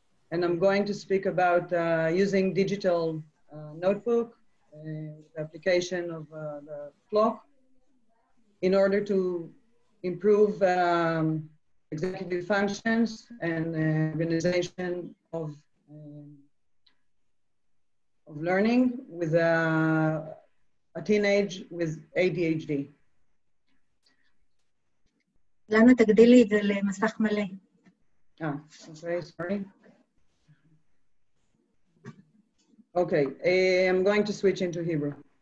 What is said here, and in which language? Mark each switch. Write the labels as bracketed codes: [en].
[en] And I'm going to speak about using digital notebook, the application of the clock, in order to improve executive functions and organization of learning with a teenage with ADHD. [he] אילנה, תגדילי את זה למסך מלא. [en] Okay, sorry. Okay, I'm going to switch into Hebrew.